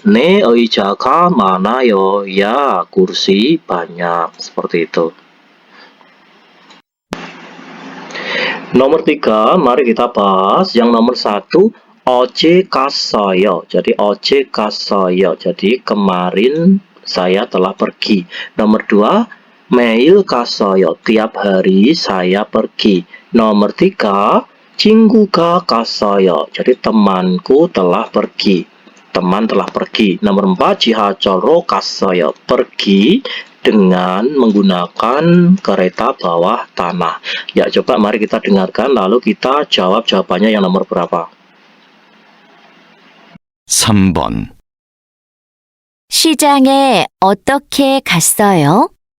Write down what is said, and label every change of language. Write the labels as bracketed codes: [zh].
[ko] 네, 의자가 많아요. [id] Ya, kursi banyak. Seperti itu. Nomor 3, mari kita bahas yang nomor 1. [ko] 어제 갔어요. Jadi 어제 갔어요. [id] Jadi kemarin saya telah pergi. Nomor 2, [ko] 매일 갔어요. [id] Tiap hari saya pergi. Nomor 3, [ko] 친구가 갔어요. [id] Jadi temanku telah pergi. Teman telah pergi. Nomor 4, [ko] 지하철로 갔어요. [id] Pergi dengan menggunakan kereta bawah tanah. Ya, coba mari kita dengarkan lalu kita jawab jawabannya yang nomor berapa. [ko] 3번. 시장에 어떻게 갔어요?